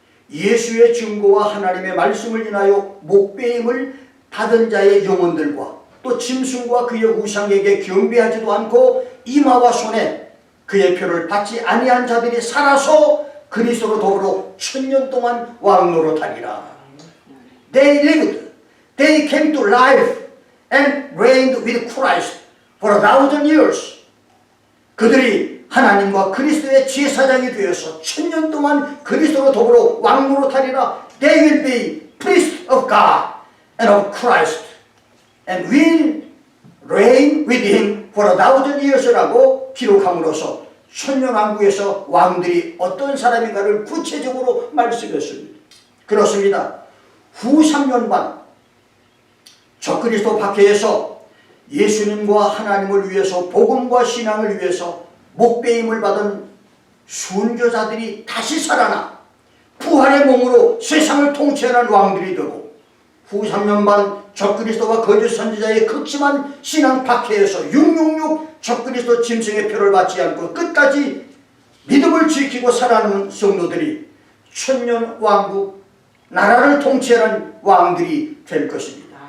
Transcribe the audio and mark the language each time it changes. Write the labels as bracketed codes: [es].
[ko] 예수의 증거와 하나님의 말씀을 인하여 목배임을 받은 자의 영혼들과 또 짐승과 그의 우상에게 경배하지도 않고 이마와 손에 그의 표를 받지 아니한 자들이 살아서 그리스도로 더불어 1000년 동안 왕노릇하리라. [en] They lived, they came to life and reigned with Christ for 1000 years. [ko] 그들이 하나님과 그리스도의 제사장이 되어서 1000년 동안 그리스도로 더불어 왕노릇하리라. [en] they will be priests of God and of Christ and will reign with him for 1,000 years라고 [ko] 기록함으로써 천년왕국에서 왕들이 어떤 사람인가를 구체적으로 말씀했습니다. 그렇습니다. 후 3년 반 적그리스도 박해에서 예수님과 하나님을 위해서 복음과 신앙을 위해서 목배임을 받은 순교자들이 다시 살아나 부활의 몸으로 세상을 통치하는 왕들이 되고 후 3년 반 적그리스도와 거짓 선지자의 극심한 신앙 박해에서 666 적그리스도 짐승의 표를 받지 않고 끝까지 믿음을 지키고 살아가는 성도들이 천년 왕국 나라를 통치하는 왕들이 될 것입니다.